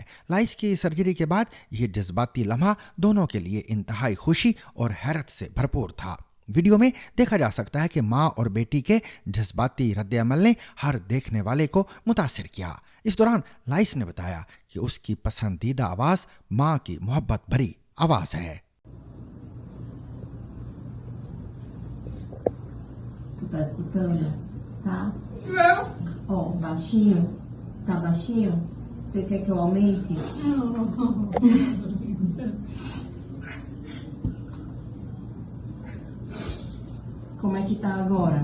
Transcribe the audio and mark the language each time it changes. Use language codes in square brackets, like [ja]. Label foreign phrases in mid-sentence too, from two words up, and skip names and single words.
[ur] لائس کی سرجری کے بعد یہ جذباتی لمحہ دونوں کے لیے انتہائی خوشی اور حیرت سے بھرپور تھا. ویڈیو میں دیکھا جا سکتا ہے کہ ماں اور بیٹی کے جذباتی ردِ عمل نے ہر دیکھنے والے کو متاثر کیا. اس دوران لائس نے بتایا کہ اس کی پسندیدہ آواز ماں کی محبت بھری آواز ہے. [pt] Tá escutando? Tá? Não. Ó, baixinho. Tá baixinho? Você quer que eu aumente? Como é que tá agora?